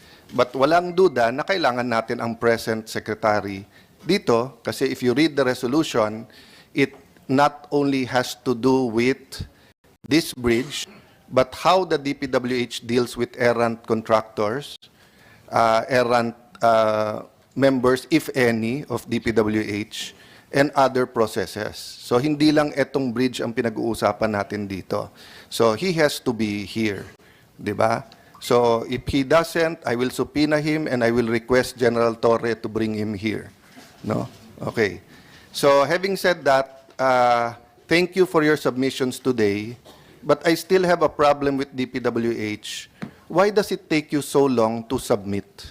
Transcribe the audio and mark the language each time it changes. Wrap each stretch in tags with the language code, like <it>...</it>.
<en>But</en> <tl>walang duda na kailangan natin</tl> <en>ang present secretary</en> <tl>dito kasi</tl> <en>if you read the resolution, it not only has to do with this bridge, but how the DPWH deals with errant contractors, errant members, if any, of DPWH, and other processes.</en> <tl>So hindi lang etong bridge ang pinag-uusapan natin dito.</tl> <en>So he has to be here,</en> <tl>di ba?</tl> <en>So if he doesn't, I will subpoena him and I will request General Torre to bring him here. No? Okay. So having said that, thank you for your submissions today. But I still have a problem with DPWH. Why does it take you so long to submit?</en>